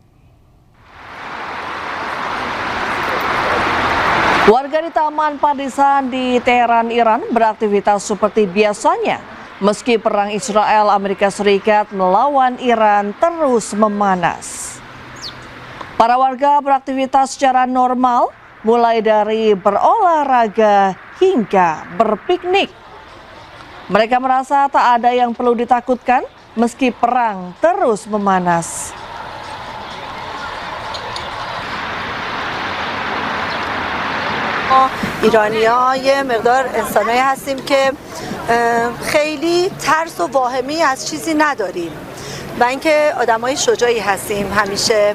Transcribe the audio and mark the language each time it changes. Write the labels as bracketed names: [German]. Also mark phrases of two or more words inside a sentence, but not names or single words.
[Indonesian] Warga di Taman Partisan di Teheran, Iran beraktivitas seperti biasanya, meski perang Israel Amerika Serikat melawan Iran terus memanas. Para warga beraktivitas secara normal, mulai dari berolahraga hingga berpiknik. Mereka merasa tak ada yang perlu ditakutkan meski perang terus memanas. [Persian] ایرانی‌ها یه مقدار انسانایی هستیم که خیلی ترس و واهمی از چیزی نداریم و اینکه آدمای شجاعی هستیم همیشه.